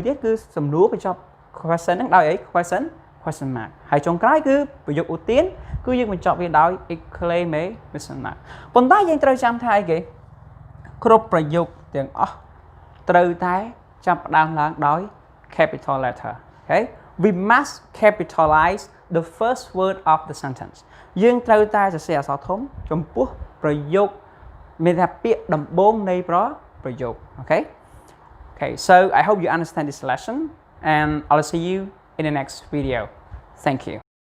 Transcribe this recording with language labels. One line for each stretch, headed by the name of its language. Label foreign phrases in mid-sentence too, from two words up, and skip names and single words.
Khmer: ទៀតគឺសំណួរបញ្ចប់ question ហ្នឹងដោយអី
English: question mark
Khmer: ហើយចុងក្រោយគឺប្រយោគឧទានគឺយើងបញ្ចប់វាដោយ exclamation mark ប៉ុន្តែយើងត្រូវចាំថាអីគេគ្រប់ប្រយោគទាំងអស់ត្រូវតែចាប់ផ្ដើមឡើងដោយ
English: capital letter okay we must capitalize the first word of the sentence
Khmer: យើងត្រូវតែសរសេរអក្សរធំចំពោះប្រយោគមានថាពាក្យដំបូងនៃប្រយោគ
English: okay so I hope you understand this lesson and I'll see you in the next video thank you